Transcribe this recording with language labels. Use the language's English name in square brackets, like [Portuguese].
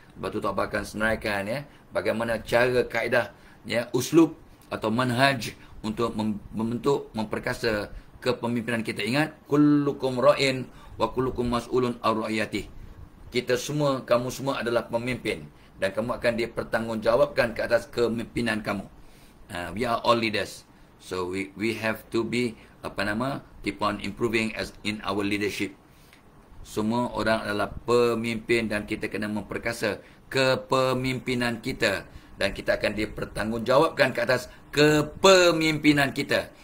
[Malay] Lepas tu Tuan akan senaraikan ya bagaimana cara, kaedah ya, uslub atau manhaj untuk membentuk, memperkasa kepemimpinan kita. [Arabic] Ingat, kullukum ra'in wa kullukum mas'ulun an ra'iyatihi. [Malay] Kita semua, kamu semua adalah pemimpin dan kamu akan dipertanggungjawabkan ke atas kepemimpinan kamu. [English] We are all leaders. So we have to be keep on improving as in our leadership. [Malay] Semua orang adalah pemimpin dan kita kena memperkasa kepemimpinan kita dan kita akan dipertanggungjawabkan ke atas kepemimpinan kita.